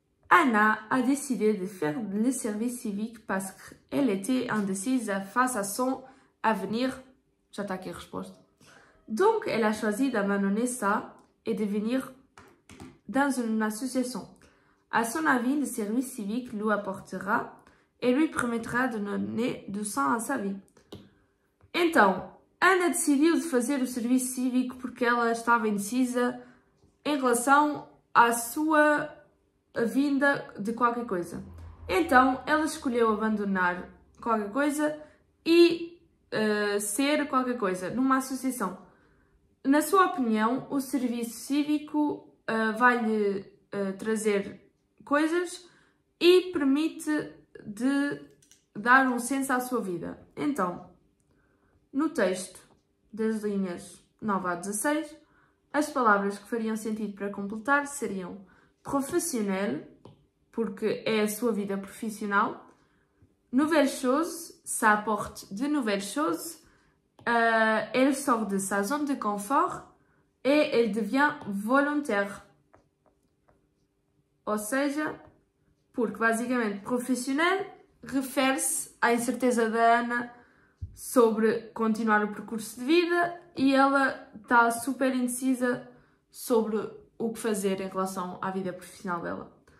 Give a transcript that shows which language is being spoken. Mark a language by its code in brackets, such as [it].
[fr] Anna a décidé de faire le service civique parce qu'elle était indécise face à son avenir. [pt] Já está aqui a resposta. [fr] Donc, elle a choisi d'abandonner ça et de venir dans une association. À son avis, le service civique lui apportera et lui permettra de donner du sens à sa vie. [pt] Então, Ana decidiu de fazer o serviço cívico porque ela estava indecisa em relação à sua vinda de qualquer coisa. Então, ela escolheu abandonar qualquer coisa e ser qualquer coisa numa associação. Na sua opinião, o serviço cívico vai-lhe trazer coisas e permite de dar um senso à sua vida. Então, no texto das linhas 9 a 16, As palavras que fariam sentido para completar seriam professionnel, porque é a sua vida profissional. [fr] Nouvelle chose, ça apporte de nouvelles choses. Elle sort de sa zone de confort et elle devient volontaire. [pt] Ou seja, porque basicamente profissional refere-se à incerteza da Ana sobre continuar o percurso de vida e ela está super indecisa sobre o que fazer em relação à vida profissional dela.